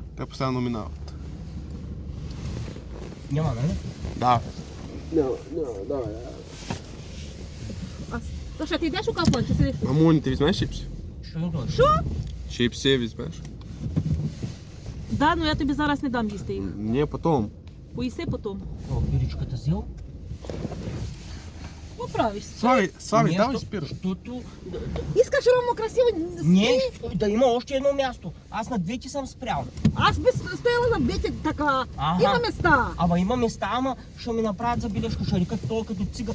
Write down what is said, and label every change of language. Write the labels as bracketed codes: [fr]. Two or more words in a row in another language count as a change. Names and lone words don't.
[bg] Те постоянно минават. Няма, нали? Да. Саша, ти идеш у кафе, че седиш? Мамуни, ти вземеш чипси? Шо? Чипси вземеш? [uk] Да, но я тобі зараз не дам їсти їх. [ru] Не, потом. [uk] Поїси потім. [bg] О, пиричката взел? [ru] Поправишся. [bg] Слави, давай спираш. Защото... Искаш ровно красиво. Не, да има още едно място. Аз на двете съм спрял. Аз би стояла на двете така. Ага. Има места. Ама има места, ама ще ми направят забележка. Ще рекат толкова като цига.